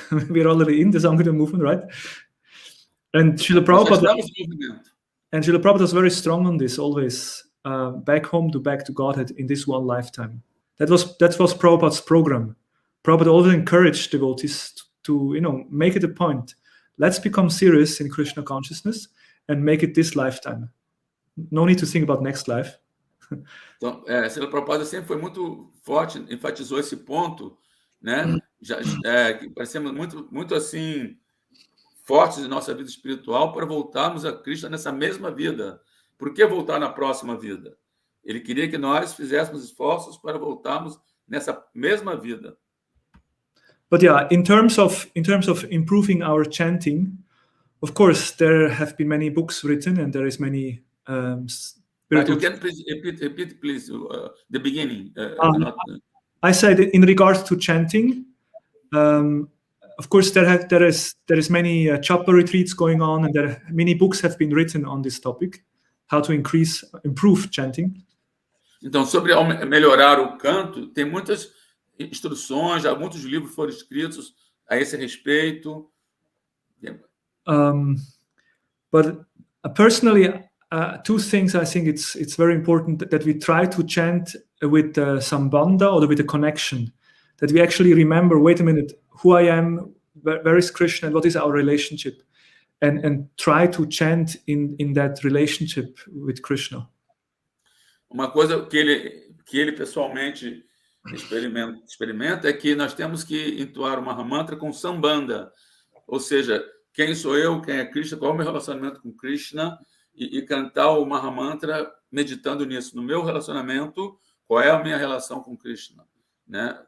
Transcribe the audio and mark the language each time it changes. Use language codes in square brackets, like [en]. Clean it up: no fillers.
[en] We're already in the Sankirtana movement, right? And Srila Prabhupada was very strong on this, always back home to back to Godhead in this one lifetime. That was Prabhupada's program. Prabhupada always encouraged devotees to make it a point. Let's become serious in Krishna consciousness and make it this lifetime. No need to think about next life. [pt] Então, Srila Prabhupada sempre foi muito forte, enfatizou esse ponto, né? Que parecemos muito assim fortes em nossa vida espiritual para voltarmos a Krishna nessa mesma vida. Por que voltar na próxima vida? Ele queria que nós fizéssemos esforços para voltarmos nessa mesma vida. [en] But yeah, in terms of improving our chanting, of course, there have been many books written, and there is many. You can please repeat, please, the beginning. I said in regards to chanting. Of course, there is many chapel retreats going on, and many books have been written on this topic, how to improve chanting. [pt] Então, sobre melhorar o canto, tem muitas instruções, muitos livros foram escritos a esse respeito. [en] But personally, two things I think it's very important that we try to chant with sambandha or with a connection, that we actually remember, wait a minute, who I am, where is Krishna, and what is our relationship, and try to chant in that relationship with Krishna. [pt] Uma coisa que ele pessoalmente experimenta é que nós temos que entoar uma mantra com sambandha, ou seja, quem sou eu, quem é Krishna, qual é o meu relacionamento com Krishna, e cantar o Mahamantra meditando nisso, no meu relacionamento, qual é a minha relação com Krishna, né?